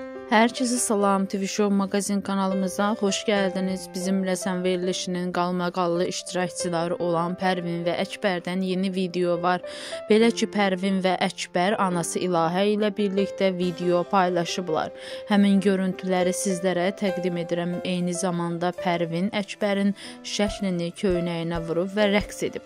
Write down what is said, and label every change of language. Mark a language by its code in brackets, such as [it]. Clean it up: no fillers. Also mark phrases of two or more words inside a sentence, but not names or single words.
[tr] Herkese salam, TV Show magazin kanalımıza hoş geldiniz. [az] Bizimle Sən verilişinin qalmaqallı iştirakçıları olan Pərvin və Əkbərdən yeni video var. Belə ki, Pərvin və Əkbər anası İlahə ilə birlikdə video paylaşıblar. Həmin görüntüləri sizlərə təqdim edirəm. Eyni zamanda Pərvin Əkbərin şəklini köynəyinə vurub və rəqs edib.